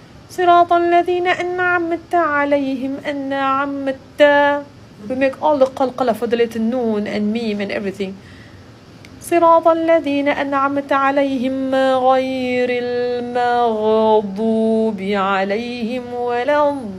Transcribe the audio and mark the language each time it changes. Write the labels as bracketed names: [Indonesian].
[Arabic] صراط الذين أنعمت عليهم أنعمت. [English] We make all the qalqala for the little noon and meme and everything. [Arabic] صراط الذين أنعمت عليهم غير المغضوب عليهم ولا.